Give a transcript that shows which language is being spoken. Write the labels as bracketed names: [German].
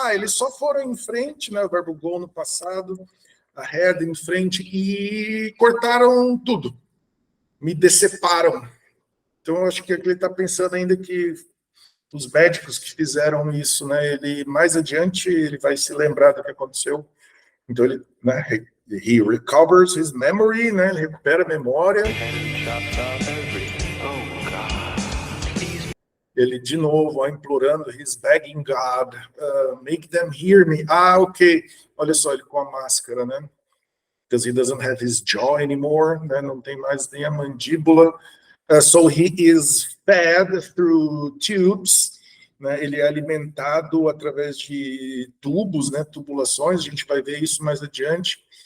[Portuguese] Eles só foram em frente, né? O verbo go no passado, ahead, em frente, e cortaram tudo, me deceparam. Então eu acho que ele está pensando ainda que os médicos que fizeram isso, né? Ele mais adiante ele vai se lembrar do que aconteceu. Então ele, né? [English] He recovers his memory, né? [Portuguese] Ele recupera a memória. Ele de novo, implorando, [English] he's begging God, make them hear me. Ok. [Portuguese] Olha só ele com a máscara, né? [English] Because he doesn't have his jaw anymore, né? [Portuguese] Não tem mais nem a mandíbula. [English] So he is fed through tubes, né? [Portuguese] Ele é alimentado através de tubos, né? Tubulações, a gente vai ver isso mais adiante.